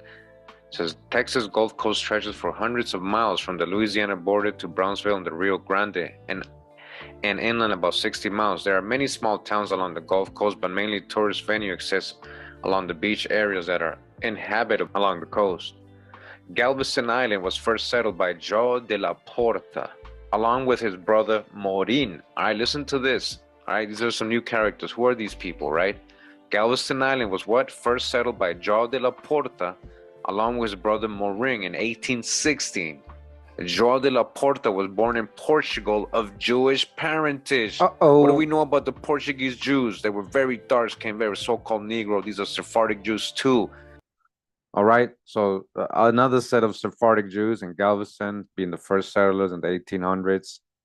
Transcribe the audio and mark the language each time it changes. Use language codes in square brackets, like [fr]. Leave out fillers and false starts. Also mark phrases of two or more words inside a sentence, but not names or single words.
[en] It says Texas Gulf Coast stretches for hundreds of miles from the Louisiana border to Brownsville and the Rio Grande, and inland about 60 miles. There are many small towns along the Gulf Coast, but mainly tourist venue exist along the beach areas that are inhabited along the coast. Galveston Island was first settled by Joe de la Porta, along with his brother Morin. All right, listen to this. All right, these are some new characters. Who are these people, right? Galveston Island was what? First settled by Joe de la Porta, along with his brother Morin in 1816. João de la Porta was born in Portugal of Jewish parentage. What do we know about the Portuguese Jews? They were very dark skinned, very so-called Negro. These are Sephardic Jews too. All right, so another set of Sephardic Jews in Galveston, being the first settlers in the 1800s.